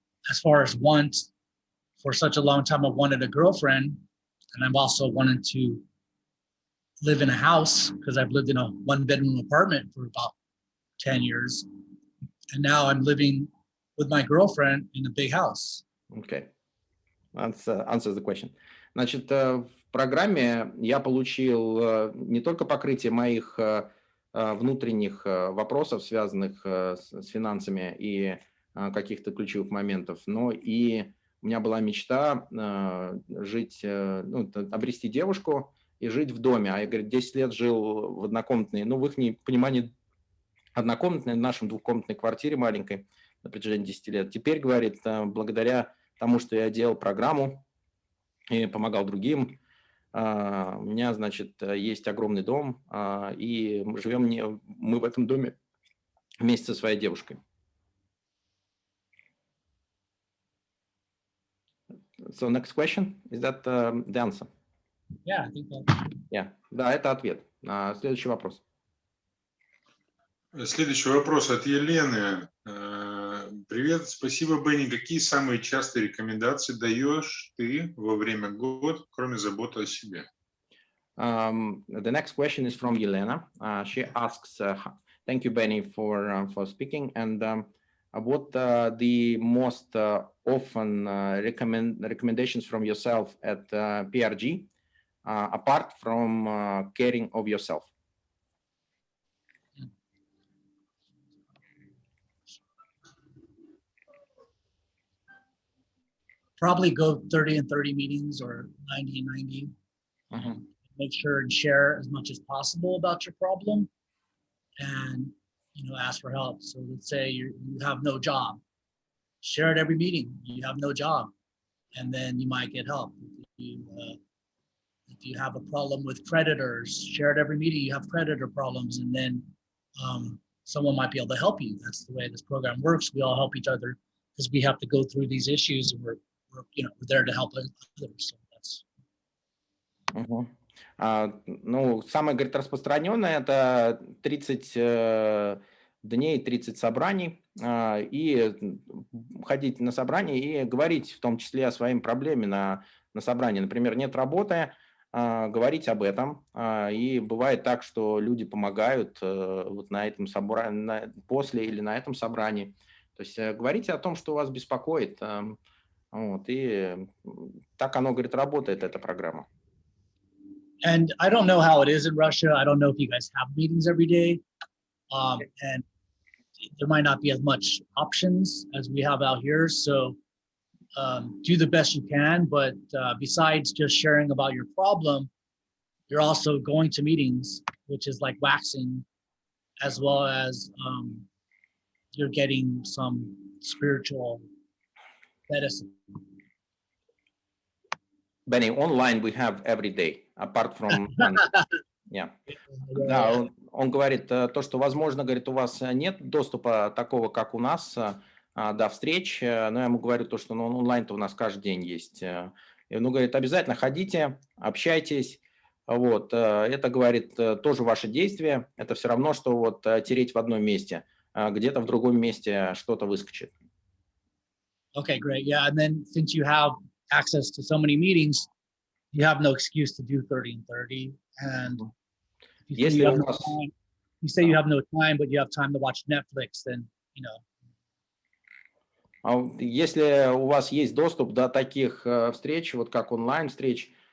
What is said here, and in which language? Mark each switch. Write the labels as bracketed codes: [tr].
[en] As far as want, for such a long time, I wanted a girlfriend, and I've also wanted to live in a house because I've lived in a 1-bedroom apartment for about 10 years. And now I'm living with my girlfriend in a big house. Okay, answers the question. [ru] Значит, в программе я получил не только покрытие моих внутренних вопросов, связанных с финансами и каких-то ключевых моментов, но и у меня была мечта жить, ну, обрести девушку и жить в доме. А я, говорит, 10 лет жил в однокомнатной, ну, в их понимании однокомнатной, в нашем двухкомнатной квартире маленькой на протяжении 10 лет. Теперь, говорит, благодаря тому, что я делал программу и помогал другим, у меня, значит, есть огромный дом, и живем мы в этом доме вместе со своей девушкой. [en] So next question, is that the answer? Yeah, I think that. [ru] Yeah, да, это ответ. Следующий вопрос. Следующий вопрос от Елены. Привет, спасибо, Бени. Какие самые частые рекомендации даешь ты во время года, кроме заботы о себе? [en] The next question is from Yelena. She asks, thank you, Beni, for speaking. And what the most often recommendations from yourself at PRG, apart from caring of yourself? Probably go 30 and 30 meetings or 90 and 90. Make sure and share as much as possible about your problem, and, you know, ask for help. So let's say you have no job, share at every meeting. You have no job, and then you might get help. If you have a problem with creditors, share at every meeting. You have creditor problems, and then someone might be able to help you. That's the way this program works. We all help each other because we have to go through these issues, and we're there to help others. So that's. [ru] Ну, самое, говорит, распространенное – это 30 дней, 30 собраний, и ходить на собрания и говорить в том числе о своей проблеме на собрании. Например, нет работы, говорить об этом. И бывает так, что люди помогают вот на этом собрании, после или на этом собрании. То есть говорите о том, что вас беспокоит. Вот, и так оно, говорит, работает, эта программа. [en] And I don't know how it is in Russia. I don't know if you guys have meetings every day. And there might not be as much options as we have out here. So do the best you can. But besides just sharing about your problem, you're also going to meetings, which is like waxing, as well as you're getting some spiritual medicine. Benny, online we have every day, apart from... Yeah. [ru] Да, он говорит, то, что, возможно, говорит, у вас нет доступа такого, как у нас, до встреч, но я ему говорю то, что онлайн-то у нас каждый день есть. И он говорит, обязательно ходите, общайтесь. Вот. Это, говорит, тоже ваше действие. Это все равно, что вот тереть в одном месте. Где-то в другом месте что-то выскочит. [en] Okay, great. Yeah, and then since you have access to so many meetings, you have no excuse to do 30 and 30. And if you say you have no time, but you have time to watch Netflix, then, you know. [ru] Если у вас есть доступ до таких встреч, вот как онлайн-встреч,